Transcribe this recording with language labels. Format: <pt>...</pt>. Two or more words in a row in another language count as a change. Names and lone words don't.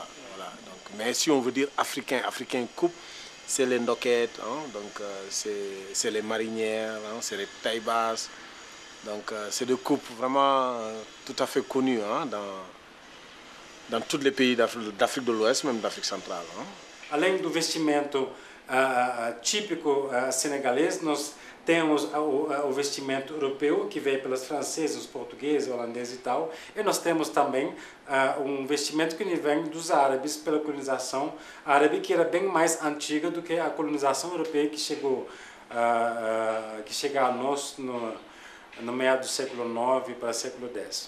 <fr>Voilà, donc, mais si on veut dire africain coupe, c'est les ndoquettes, donc c'est les marinières, c'est les tailles basses. Donc c'est des coupes vraiment tout à fait connues dans tous les pays d'Afrique de l'Ouest, même d'Afrique centrale.</fr> <pt>Além do vestimento típico senegalês, nós temos o vestimento europeu, que veio pelos franceses, os portugueses, holandeses e tal, e nós temos também um vestimento que vem dos árabes, pela colonização árabe, que era bem mais antiga do que a colonização europeia que chegou a nós no meio do século IX para o século X.</pt>